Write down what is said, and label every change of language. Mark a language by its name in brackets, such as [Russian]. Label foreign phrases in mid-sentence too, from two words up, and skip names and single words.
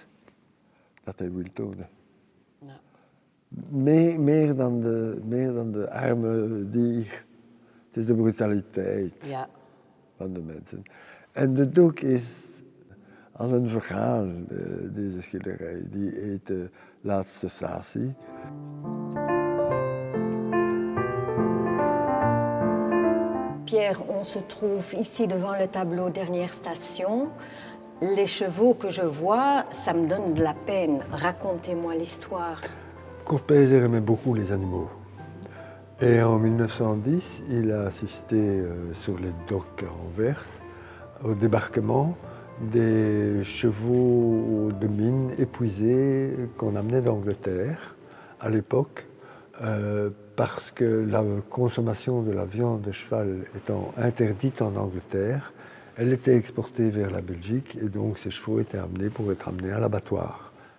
[Dutch] Dat hij wil tonen. Ja. Meer dan de arme dier. Het is de brutaliteit van de mensen. En de doek is al een verhaal, deze schilderij. Die heet Laatste Statie. [French] Pierre, on se trouve ici devant le tableau Dernière Station. Les chevaux que je vois, ça me donne de la peine. Racontez-moi l'histoire. Kurt Pijzer aimait beaucoup les animaux. Et en 1910, il a assisté sur les docks à Anvers au débarquement des chevaux de mine épuisés qu'on amenait d'Angleterre à l'époque, parce que la consommation de la viande de cheval étant interdite en Angleterre, elle était exportée vers la Belgique et donc ces chevaux étaient amenés pour être amenés à l'abattoir.